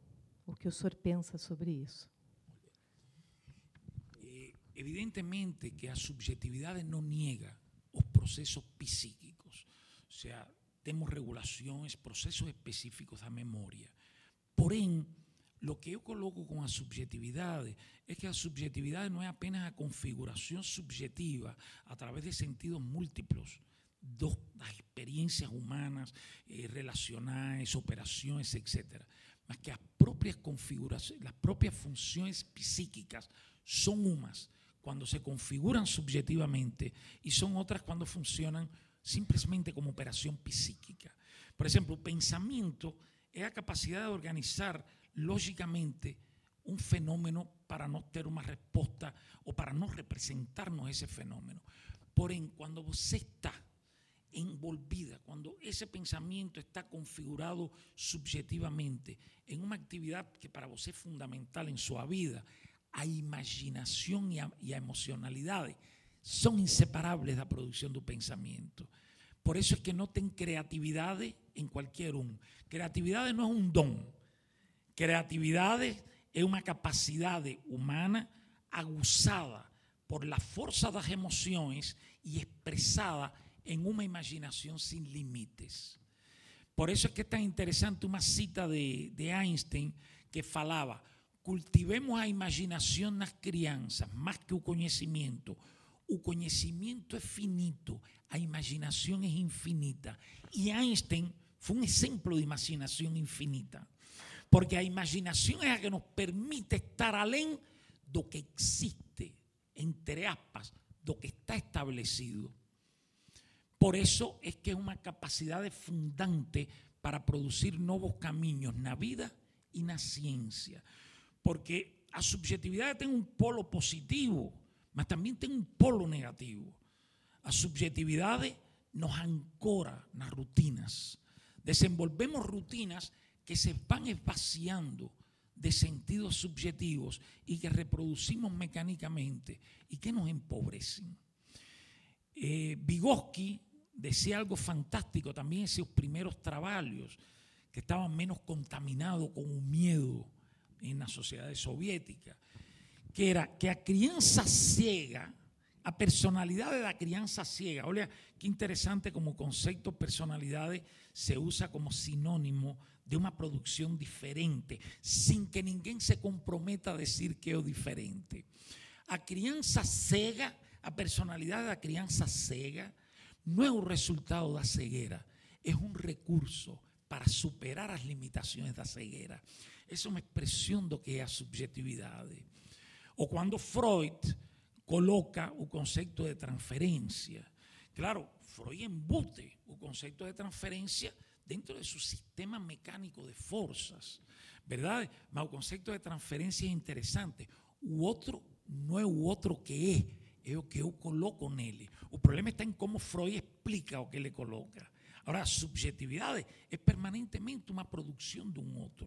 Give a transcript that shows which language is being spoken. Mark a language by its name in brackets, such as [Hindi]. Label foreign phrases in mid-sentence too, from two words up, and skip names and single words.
[Portuguese] O que o senhor pensa sobre isso? Evidentemente que a subjetividade não niega os processos psíquicos. [Spanish] O sea, [Portuguese] temos regulações, processos específicos da memória. Porém, [Spanish] lo que yo coloco con la subjetividad es que la subjetividad no es apenas la configuración subjetiva a través de sentidos múltiplos, las experiencias humanas, relacionales, operaciones, etc. Mas que las propias configuraciones, las propias funciones psíquicas son unas cuando se configuran subjetivamente y son otras cuando funcionan simplemente como operación psíquica. Por ejemplo, el pensamiento es la capacidad de organizar lógicamente un fenómeno para no tener una respuesta o para no representarnos ese fenómeno. [Portuguese] Porém, cuando você está envolvida, [Spanish] cuando ese pensamiento está configurado subjetivamente en una actividad que para você es fundamental en su vida, a imaginación y a emocionalidad son inseparables de la producción del pensamiento. Por eso es que no ten creatividad en cualquier uno. Creatividad no es un don. Creatividad es una capacidad humana aguzada por la fuerza de las emociones y expresada en una imaginación sin límites. Por eso es que es tan interesante una cita de Einstein que falaba: [Portuguese] cultivemos a imaginación nas crianças más que o conhecimento. O conhecimento é finito, a [Spanish] imaginación es infinita. Y Einstein fue un ejemplo de imaginación infinita. Porque la imaginación es la que nos permite estar [Portuguese] além do que existe, [Spanish] entre aspas, [Portuguese] do que está [Spanish] establecido. Por eso es que es una capacidad fundante para producir nuevos caminos en la vida y en la ciencia. [Portuguese] Porque a subjetividade tem um polo positivo, mas também tem um polo negativo. A subjetividade nos ancora nas rutinas. [Spanish] Desenvolvemos rutinas que se van esvaciando de sentidos subjetivos y que reproducimos mecánicamente y que nos empobrecen. Vygotsky decía algo fantástico también en sus primeros trabajos, que estaban menos contaminados con un miedo en las sociedades soviéticas, que era que a crianza ciega, a personalidades da crianza ciega, [Portuguese] olha que interesante [Spanish] como concepto personalidades se usa como sinónimo de [Portuguese] uma produção diferente, sem que ninguém se comprometa a dizer que é o diferente. A criança cega, a personalidade da criança cega, não é o resultado da cegueira, é um recurso para superar as limitações da cegueira. Essa é uma expressão do que é a subjetividade. Ou quando Freud coloca o conceito de transferência. Claro, Freud embute o conceito de transferência dentro de [Spanish] su sistema mecánico [Portuguese] de forças, verdade? Mas o conceito de transferência é interessante. O outro não é o outro que é o que eu coloco nele. O problema está em como Freud explica o que ele coloca. Agora, a subjetividade é permanentemente uma produção de um outro.